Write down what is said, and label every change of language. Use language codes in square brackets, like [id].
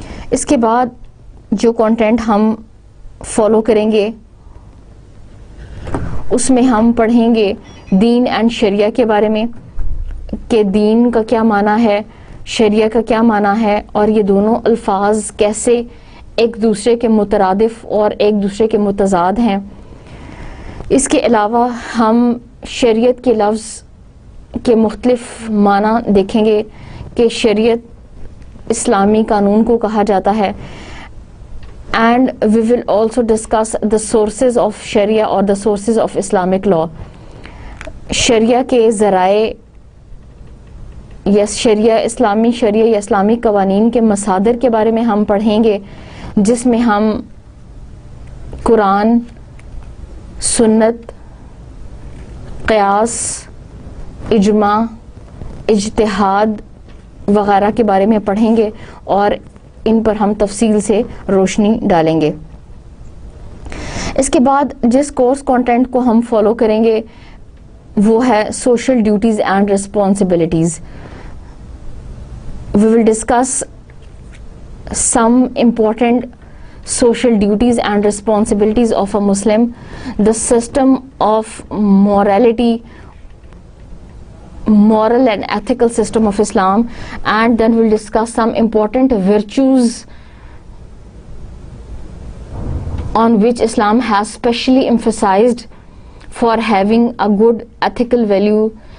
[ur] اس کے بعد جو کنٹینٹ ہم فالو کریں گے اس میں ہم پڑھیں گے دین اینڈ شریعہ کے بارے میں کہ دین کا کیا معنی ہے, شریعہ کا کیا معنی ہے, اور یہ دونوں الفاظ کیسے ایک دوسرے کے مترادف اور ایک دوسرے کے متضاد ہیں. اس کے علاوہ ہم شریعت کے لفظ کے مختلف معنی دیکھیں گے کہ شریعت اسلامی قانون کو کہا جاتا ہے. [en] And we will also discuss the sources of شریعہ اور the sources of Islamic law. [ur] شریعہ کے ذرائع یا شریعہ, اسلامی شریعہ یا اسلامی قوانین کے مصادر کے بارے میں ہم پڑھیں گے, جس میں ہم قرآن, سنت, قیاس, اجماع, اجتہاد وغیرہ کے بارے میں پڑھیں گے اور ان پر ہم تفصیل سے روشنی ڈالیں گے. اس کے بعد جس کورس کنٹینٹ کو ہم فالو کریں گے وہ ہے [en] Social duties and responsibilities. We will discuss some important social duties and responsibilities of a Muslim, the system of morality, moral and ethical system of Islam, and then we'll discuss some important virtues on which Islam has specially emphasized for having a good ethical value.